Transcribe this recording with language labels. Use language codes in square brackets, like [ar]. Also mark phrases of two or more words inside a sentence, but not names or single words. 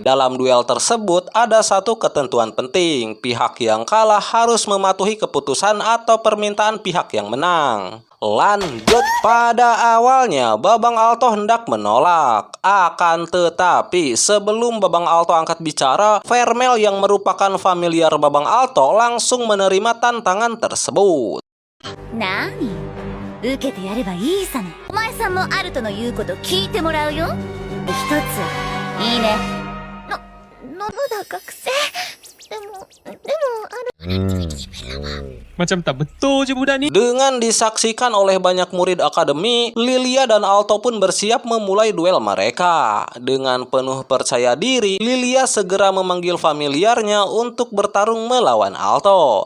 [id] Dalam duel tersebut ada satu ketentuan penting, pihak yang kalah harus mematuhi keputusan atau permintaan pihak yang menang. Lanjut, pada awalnya Babang Alto hendak menolak. Akan tetapi sebelum Babang Alto angkat bicara, Vermel yang merupakan familiar Babang Alto langsung menerima tantangan tersebut. [ja] なに、受けてやればいいさね。お前さんもアルトの言うこと聞いてもらうよ。一ついいね。のだ学生。でも [ms] Macam tak betul je budak ni. [id] Dengan disaksikan oleh banyak murid akademi, Lilia dan Alto pun bersiap memulai duel mereka. Dengan penuh percaya diri, Lilia segera memanggil familiarnya untuk bertarung melawan Alto.